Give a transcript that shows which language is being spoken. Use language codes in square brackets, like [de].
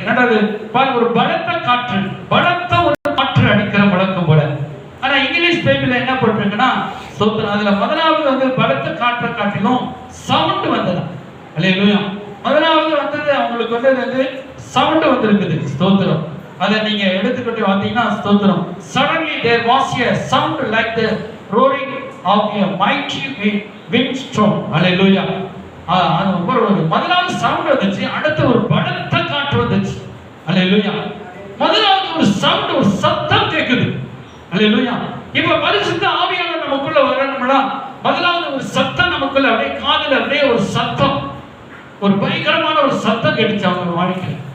[ta] இரண்டாவது பாருங்க, ஒரு பலத்த காற்று, பலத்த ஒரு காற்று அடிக்கிற முழக்கம் போல. ஆனா இங்கிலீஷ் பைபிள்ல என்ன போட்டிருக்குன்னா, ஸ்தோத்திரம், அதுல முதலாவது வந்து பலத்த காற்றை காட்டிலும் சவுண்ட் வந்தது. அல்லேலூயா. முதலாவது வந்தது அவங்களுக்கு வந்து சவுண்ட் வந்திருக்குது. ஸ்தோத்திரம். அதை நீங்க எடுத்துக்கிட்டு வந்தீங்கன்னா ஸ்தோத்திரம், [en] suddenly there was a sound like the roaring of a mighty windstorm. [ta] அல்லேலூயா. அது ஒரு முதலாவது சவுண்ட் வந்துச்சு, அடுத்து ஒரு பலத்த காற்று வந்துச்சு. அல்லேலூயா. முதலாவது ஒரு சவுண்ட், ஒரு சத்தம் கேக்குது. அல்லேலூயா. இப்ப பரிசுத்த ஆவியானவர் நமக்குள்ள வரணும்னா முதலாவது ஒரு சத்தம் நமக்குள்ள அப்படியே காதுல அப்படியே ஒரு சத்தம், ஒரு பயங்கரமான ஒரு சத்தம் கேட்டுச்சு அவங்க வாழ்க்கையில்.